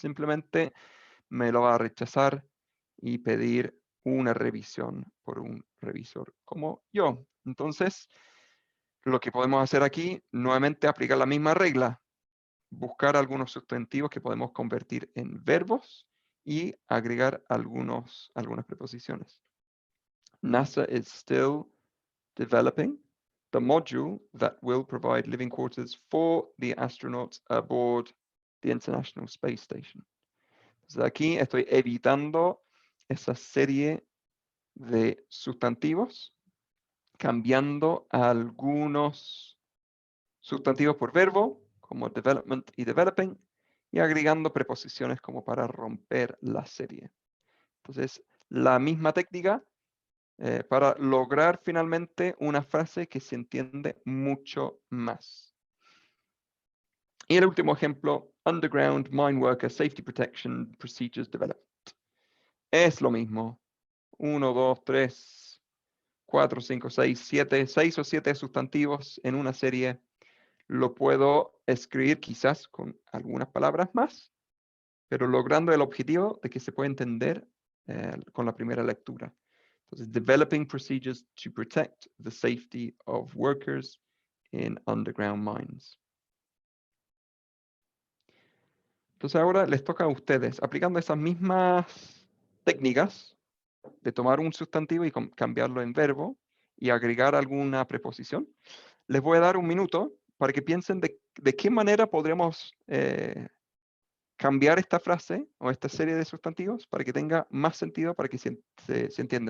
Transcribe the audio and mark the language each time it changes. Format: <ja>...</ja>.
<es>Simplemente me lo va a rechazar y pedir una revisión por un revisor como yo. Entonces, lo que podemos hacer aquí, nuevamente aplicar la misma regla, buscar algunos sustantivos que podemos convertir en verbos y agregar algunas preposiciones.</es> <en>NASA is still developing the module that will provide living quarters for the astronauts aboard the International Space Station.</en> <es>Entonces aquí estoy evitando esa serie de sustantivos cambiando algunos sustantivos por verbo, como development y developing, y agregando preposiciones como para romper la serie. Entonces, la misma técnica para lograr finalmente una frase que se entiende mucho más. Y el último ejemplo,</es> <en>Underground Mine Worker Safety Protection Procedures Developed.</en> <es>Es lo mismo. 1, 2, 3, 4, 5, 6, 7, 6 o 7 sustantivos en una serie. Lo puedo escribir quizás con algunas palabras más, pero logrando el objetivo de que se pueda entender con la primera lectura.</es> <en>Entonces, developing procedures to protect the safety of workers in underground mines.</en> <es>Entonces ahora les toca a ustedes, aplicando esas mismas técnicas de tomar un sustantivo y cambiarlo en verbo y agregar alguna preposición. Les voy a dar un minuto para que piensen de qué manera podríamos cambiar esta frase o esta serie de sustantivos para que tenga más sentido, para que se entienda.</es>